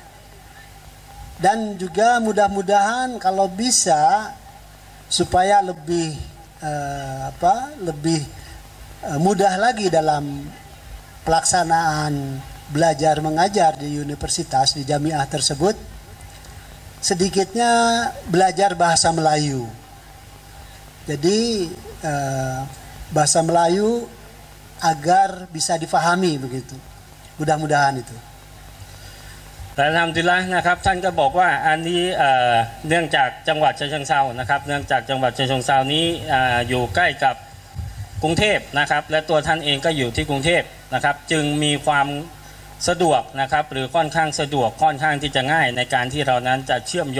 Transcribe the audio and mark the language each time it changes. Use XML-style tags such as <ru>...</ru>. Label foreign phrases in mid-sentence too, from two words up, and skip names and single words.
<id>Dan juga mudah-mudahan kalau bisa supaya lebih mudah lagi dalam pelaksanaan belajar mengajar di universitas, di jamiah tersebut, sedikitnya belajar bahasa Melayu. Jadi bahasa Melayu agar bisa difahami begitu. Mudah-mudahan itu.</id> <th>แต่ทำดีแล้วนะครับท่านก็บอกว่าอันนี้เนื่องจากจังหวัดฉะเชิงเทรานะครับเนื่องจากจังหวัดฉะเชิงเทรานี้อยู่ใกล้กับกรุงเทพนะครับและตัวท่านเอง ก็อยู่ที่กรุงเทพนะครับจึงมีความสะดวกนะครับหรือค่อนข้างสะดวกค่อนข้างที่จะง่ายในการที่เรานั้นจะเชื่อมโย</th>